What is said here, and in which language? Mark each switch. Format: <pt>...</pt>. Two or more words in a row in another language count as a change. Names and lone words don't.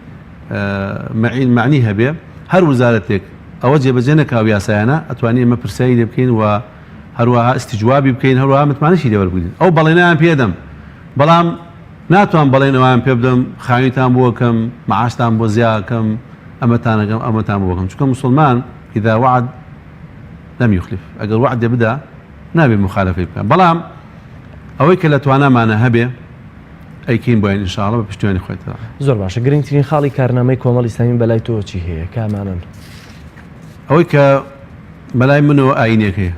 <ckb>معنی هەبێ هەر وزارەتێک ئەوە جێبەجێ نەکاو یاسایانە ئەتوانێت ئێمە پرسیاری لێ بکەین و هەروەها ئیستیجوابی بکەین هەروەها متمانەشی لێوەربگرین ئەو بەڵێنیان پێدەم بەڵام ناتوان بەڵێنەوەیان پێ بدەم خاویتان بۆ بکەم معاشتان بۆ زیاکەم ئەمەتانەکەم ئەمەتان بۆ بکەم چونکە موسڵمان</ckb> <ar>ئیذا وعد لم يخلف</ar> <ckb>ئەگەر وعدێ بدا نابێ مخالفەی بکەم بەڵام ئەوەی کە لە توانامانە هەبێ ئەیکەین بۆیان ئینشاءڵڵا بە پشتیوانی خۆیتەوە زۆر باشە گرنگترین خاڵی کارنامەی کۆمەڵی ئیسلامی بەلای تۆ چی هەیە کامانن ئەوەی کە بەلای منەوە ئاینێک هەیە</ckb>